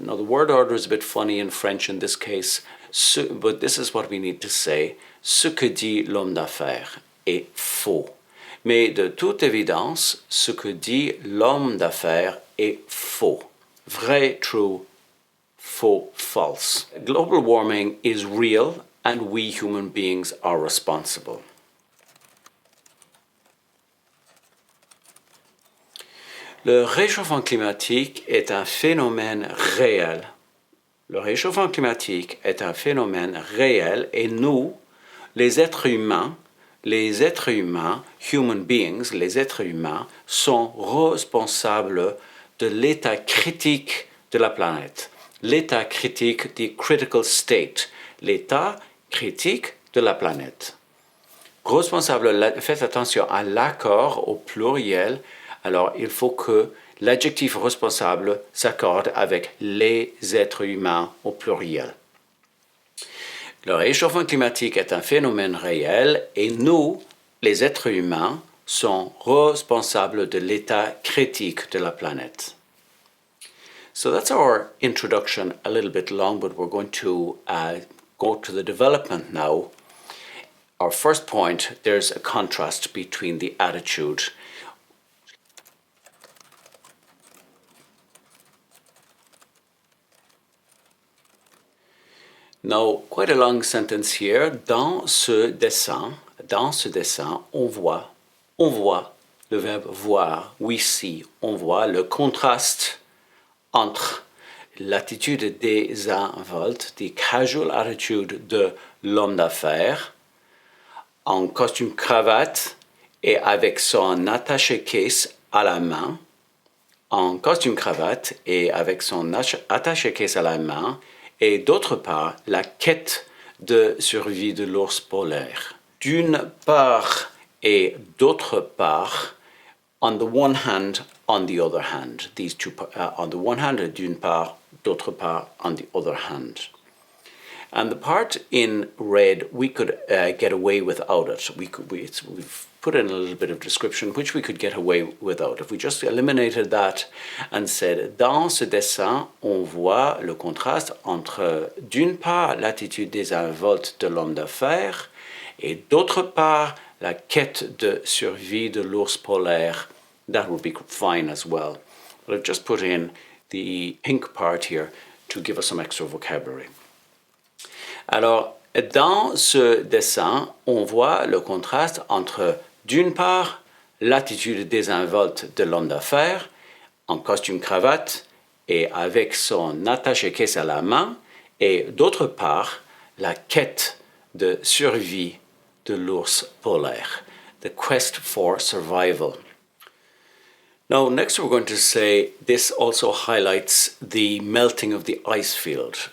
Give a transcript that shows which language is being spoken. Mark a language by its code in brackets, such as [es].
[en] Now, the word order is a bit funny in French in this case, but this is what we need to say. [fr] Ce que dit l'homme d'affaires est faux. Mais de toute évidence, ce que dit l'homme d'affaires est faux. Vrai, true, faux, false. [en] Global warming is real and we human beings are responsible. [fr] Le réchauffement climatique est un phénomène réel. Le réchauffement climatique est un phénomène réel et nous, les êtres humains, [en] human beings, [fr] les êtres humains, sont responsables de l'état critique de la planète. L'état critique, [en] the critical state, [fr] l'état critique de la planète. Responsable, faites attention à l'accord au pluriel. Alors, il faut que l'adjectif responsable s'accorde avec les êtres humains au pluriel. Le réchauffement climatique est un phénomène réel et nous, les êtres humains, sont responsables de l'état critique de la planète. [en] So that's our introduction, a little bit long, but we're going to go to the development now. Our first point, there's a contrast between the attitude. Now, quite a long sentence here. [fr] Dans ce dessin, on voit le verbe voir, [en] we see, [fr] on voit le contraste entre l'attitude désinvolte, [en] the casual attitude [fr] de l'homme d'affaires, en costume cravate et avec son attaché-caisse à la main, en costume cravate et avec son attaché-caisse à la main, et d'autre part, la quête de survie de l'ours polaire. D'une part et d'autre part, [en] on the one hand, on the other hand. These two, on the one hand, [fr] d'une part, d'autre part, [en] on the other hand. And the part in red, we could get away without it. We've put in a little bit of description, which we could get away without. If we just eliminated that and said, [fr] dans ce dessin, on voit le contraste entre, d'une part, l'attitude désinvolte de l'homme d'affaires, et d'autre part, la quête de survie de l'ours polaire. [en] That would be fine as well. But I've just put in the pink part here to give us some extra vocabulary. [fr] Alors, dans ce dessin, on voit le contraste entre, d'une part, l'attitude désinvolte de l'homme d'affaires, en costume cravate et avec son attaché-caisse à la main, et d'autre part, la quête de survie de l'ours polaire, [en] the quest for survival. Now, next we're going to say this also highlights the melting of the ice field.